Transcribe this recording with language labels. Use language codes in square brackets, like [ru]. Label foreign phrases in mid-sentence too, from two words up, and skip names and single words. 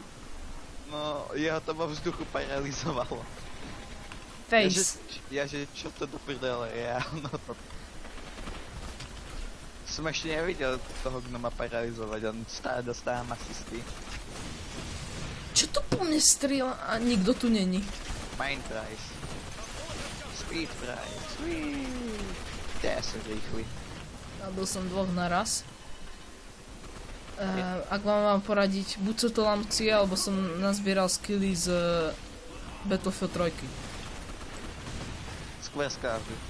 [sk] No, jeho to vo vzduchu paralizovalo. Face. Ja že čo to do prdele je, no to... Som ešte nevidel toho gnoma paralizovať, on stále dostávam asisty. Čo to po mne strieľa? A nikto tu není. [en] Mind price. Speed price. [sk] Ja som rýchly. Zabil som 2 naraz. Ak vám mám poradiť, buď sú to lamci, alebo som nazbieral skilly z Battlefield 3. Skôr Call of Duty.